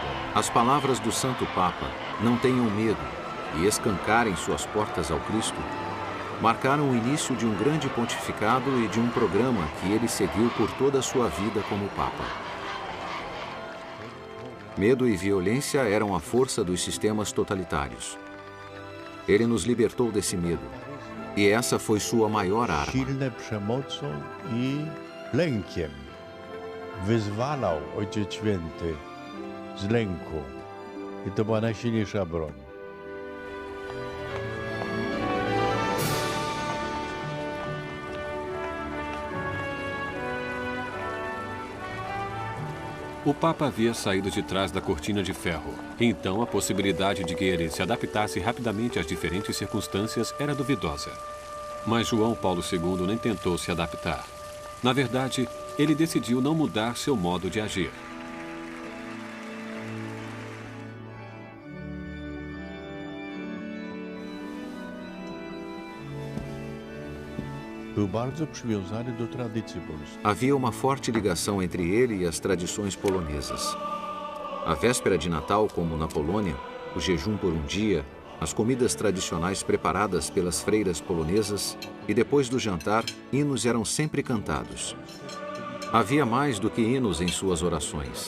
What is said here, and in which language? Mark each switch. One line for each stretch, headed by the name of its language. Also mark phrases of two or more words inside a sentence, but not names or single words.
Portuguese: As palavras do Santo Papa, não tenham medo, e escancarem suas portas ao Cristo, marcaram o início de um grande pontificado e de um programa que ele seguiu por toda a sua vida como Papa. Medo e violência eram a força dos sistemas totalitários. Ele nos libertou desse medo, e essa foi sua maior arma.
Polish: silne przemocą i lękiem. Wyzwalał Ojciec Święty z lęku. I to była najsilniejsza broń.
Portuguese: O Papa havia saído de trás da cortina de ferro. Então, a possibilidade de que ele se adaptasse rapidamente às diferentes circunstâncias era duvidosa. Mas João Paulo II nem tentou se adaptar. Na verdade, ele decidiu não mudar seu modo de agir.
Polish: Był bardzo przywiązany do tradycji polskiej.
Portuguese: Havia uma forte ligação entre ele e as tradições polonesas. A véspera de Natal, como na Polônia, o jejum por um dia, as comidas tradicionais preparadas pelas freiras polonesas e depois do jantar, hinos eram sempre cantados. Havia mais do que hinos em suas orações.